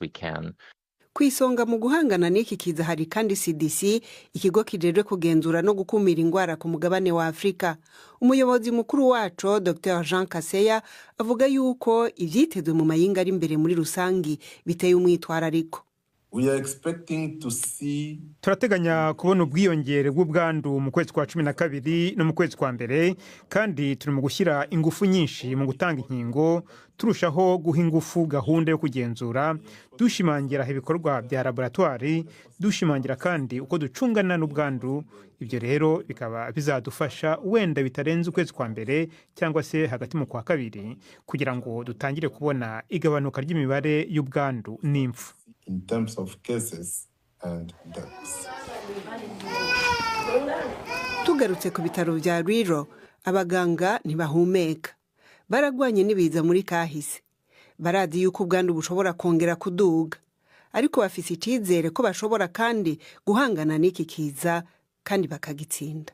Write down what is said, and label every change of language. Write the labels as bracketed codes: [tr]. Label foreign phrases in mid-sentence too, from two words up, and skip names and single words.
[rn] Kwisonga mu guhangana n'iki kiza hari kandi CDC, ikigo kijejwe kugenzura no gukumira indwara ku mugabane wa Afrika. Umuyobozi mukuru waco Dr. Jean Kaseya avuga yuko ivyitezwe mu mayinga ari imbere muri rusangi biteye umwitwarariko. [rw] Turateganya kubona ubwiyongere bw'ubwandu mu kwezi kwa 12 no mu kwezi kwa mbere, kandi turi mu gushyira ingufu nyinshi mu gutanga inkingo, turushaho guha ingufu gahunda yo kugenzura, dushimangira ibikorwa bya laboratoire, dushimangira kandi uko ducungana n'ubwandu. Ibyo rero bikaba bizadufasha wenda bitarenze ukwezi kwa mbere cyangwa se hagati mu kwa kabiri, kugira ngo dutangire kubona igabanuka ry'imibare y'ubwandu n'impfu. [en] In terms of cases and deaths. [rn] Tugarutse ku bitaro bya Rwiro, abaganga ntibahumeka. Baragwanye n'ibiza muri kahise. Baradi yuko ubwandu bushobora kongera kuduga, ariko bafise icizere ko bashobora kandi guhangana n'iki kiza kandi bakagitsinda.